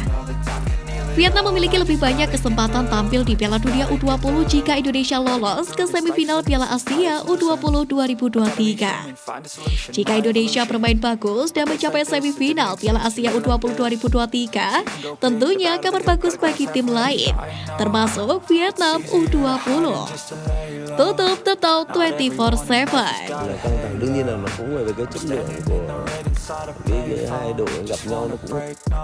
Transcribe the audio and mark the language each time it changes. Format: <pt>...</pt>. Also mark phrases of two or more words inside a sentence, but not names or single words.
<id>Vietnam memiliki lebih banyak kesempatan tampil di Piala Dunia U20 jika Indonesia lolos ke semifinal Piala Asia U20 2023. Jika Indonesia bermain bagus dan mencapai semifinal Piala Asia U20 2023, tentunya kabar bagus bagi tim lain, termasuk Vietnam U20. Tutup The Top 24/7.</id> <vi>Đương nhiên là nó cũng về cái chất lượng của cái hai đội gặp nhau nó cũng</vi>